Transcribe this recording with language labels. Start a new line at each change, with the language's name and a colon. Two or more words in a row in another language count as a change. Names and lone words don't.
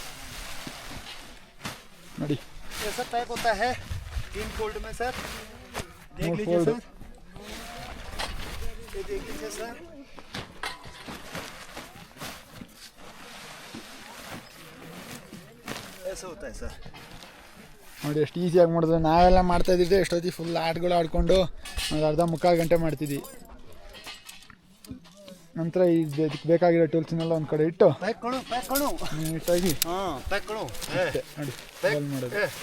Kannada: ನೋಡಿ
Hindi: ऐसा पैक होता है 3 फोल्ड में सर. देख लीजिए सर, ये देख लीजिए सर. ऐसा होता है सर.
Kannada: ನೋಡಿ ಎಷ್ಟು ಈಸಿಯಾಗಿ ಮಾಡಿದ್ರೆ. ನಾವೆಲ್ಲ ಮಾಡ್ತಾ ಇದ್ದಿದ್ದೆ ಎಷ್ಟೊತ್ತಿ ಫುಲ್ ಆಟಗಳು ಆಡ್ಕೊಂಡು ಒಂದು ಅರ್ಧ ಮುಕ್ಕಾಲು ಗಂಟೆ ಮಾಡ್ತಿದ್ವಿ. ನಂತರ ಇದಕ್ಕೆ ಬೇಕಾಗಿರೋ ಟೂಲ್ಸ್ನೆಲ್ಲ ಒಂದು ಕಡೆ ಇಟ್ಟು ನೀಟಾಗಿ ನೋಡಿ ರೋಲ್ ಮಾಡೋದು.